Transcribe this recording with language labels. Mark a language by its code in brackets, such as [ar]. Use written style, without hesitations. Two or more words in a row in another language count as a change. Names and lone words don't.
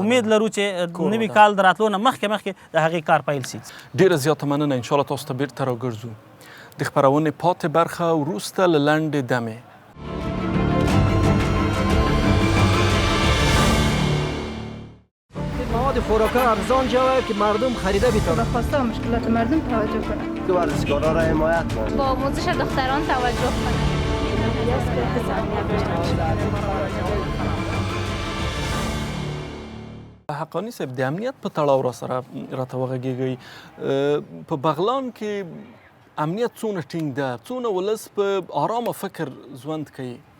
[ps] امید لرو چې نوي کال د راتلو نه مخکې د هغې کار پیل شي. ډېره زیاته مننه. انشاءالله تاسو ته بیرته راګرځو. د خپرونې پاتې برخه وروسته له لنډې دمې. [fa] مواد خوراک ارزان جوه که مردم خریده بیتونه. به خواسته و مشکلات مردم توجه کنند. که ورزشکارا را حمایت کنند. با آموزش دختران توجه کنند. [ps] حقانی صاحب د امنیت په تړاو را سره راته وغږیږئ. په بغلان کې امنیت څونه ټینګ ده؟ څونه ولس په آرامه فکر ژوند کوي؟